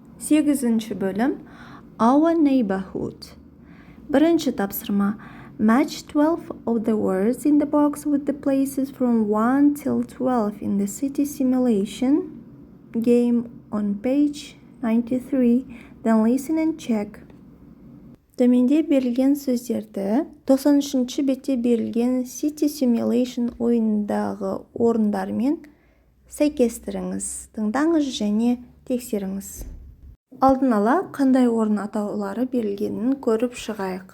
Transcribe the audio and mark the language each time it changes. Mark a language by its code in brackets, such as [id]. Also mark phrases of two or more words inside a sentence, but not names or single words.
[kk] 8-ші бөлім Our neighborhood. Бірінші тапсырма. [en] Match 12 of the words in the box with the places from 1 till 12 in the city simulation game on page 93. Then listen and check. [kk] Төменде берілген сөздерді 93-ші бетте берілген City Simulation ойындағы орындармен сәйкестіріңіз. Тыңдаңыз және тексеріңіз. Алдын ала қандай орын атаулары берілгенін көріп шығайық.